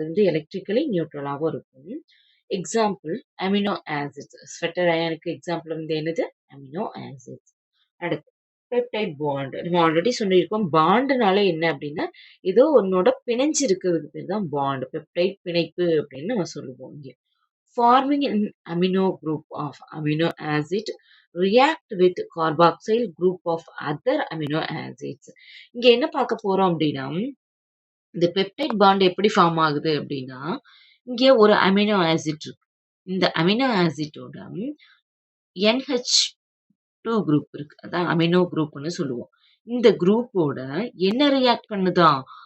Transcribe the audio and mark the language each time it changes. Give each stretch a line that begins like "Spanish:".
Tamil: அது வந்து எலக்ட்ரிக்கலி நியூட்ரலாவும் இருக்கும். Example amino acids. Sweater அயானுக்கு example வந்து என்னது? Amino acids. அடுத்து பெப்டைட் பாண்ட். நம்ம ஆல்ரெடி சொல்லியிருக்கோம். பாண்டுனால என்ன அப்டின்னா, ஏதோ ஒண்ணோட பிணைஞ்சு இருக்கிறதுக்கு பேர் தான் பாண்ட். பெப்டைட் பிணைப்பு அப்படின்னு நம்ம சொல்லுவோம் இங்க.
English: Forming an amino group of amino acid react with carboxyl group of other amino acids.
Tamil: இங்க என்ன பார்க்க போறோம் அப்டின்னா, இந்த பெப்டைட் பாண்ட் எப்படி ஃபார்ம் ஆகுது அப்டின்னா, இங்க ஒரு அமினோ ஆசிட் இருக்கு. இந்த அமினோ ஆசிட்டோட NH2 குரூப் இருக்கு. அதான் அமினோ குரூப்ன்னு சொல்லுவோம். இந்த குரூப்போட என்ன ரியாக்ட் பண்ணுதாம்?